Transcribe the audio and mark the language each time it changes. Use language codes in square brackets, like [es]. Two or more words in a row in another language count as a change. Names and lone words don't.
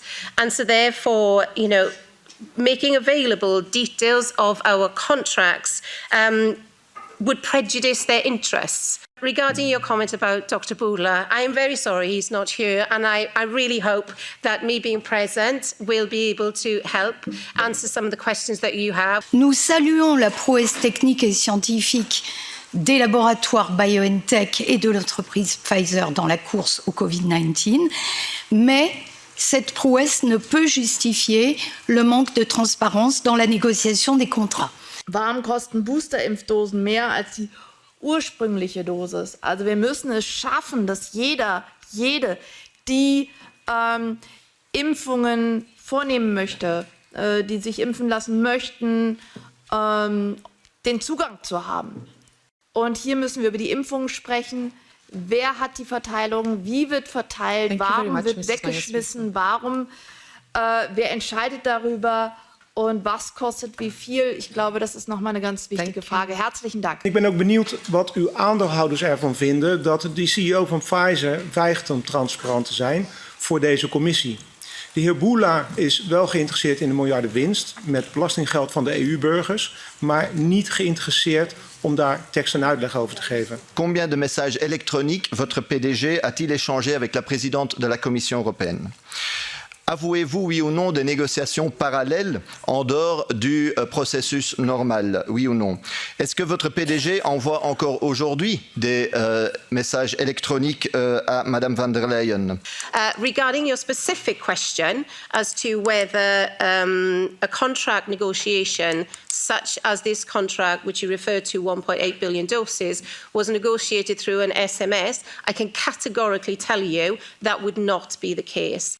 [en] And so therefore, making available details of our contracts would prejudice their interests. Regarding your comment about Dr. Bourla, I am very sorry he's not here, and I really hope that me being present will be able to help answer some of the questions that you have. [fr] Nous saluons la prouesse technique et scientifique des laboratoires BioNTech et de l'entreprise Pfizer dans la course au Covid-19, mais cette prouesse ne peut justifier le manque de transparence dans la négociation des contrats. [de] Warum kosten Boosterimpfdosen mehr als die ursprüngliche Dosis? Also wir müssen es schaffen, dass jede, die Impfungen vornehmen möchte, die sich impfen lassen möchten, den Zugang zu haben. Und hier müssen wir über die Impfungen sprechen. Wer hat die Verteilung? Wie wird verteilt? Warum wird weggeschmissen? Wer entscheidet darüber? Und was kostet wie viel? Ich glaube, das ist nochmal eine ganz wichtige Frage. Herzlichen Dank. [nl] Ik ben ook benieuwd wat uw aandeelhouders ervan vinden dat de CEO van Pfizer weigert om transparant te zijn voor deze commissie. De heer Bourla is wel geïnteresseerd in de miljarden winst met belastinggeld van de EU-burgers, maar niet geïnteresseerd om daar tekst en uitleg over te geven. [fr] Combien de messages électroniques votre PDG a-t-il échangé avec la présidente de la Commission européenne? Avouez-vous, oui ou non, des négociations parallèles en dehors du processus normal, oui ou non? Est-ce que votre PDG envoie encore aujourd'hui des messages électroniques à Madame van der Leyen? [en] Regarding your specific question as to whether a contract negotiation such as this contract, which you referred to, 1.8 billion doses, was negotiated through an SMS, I can categorically tell you that would not be the case.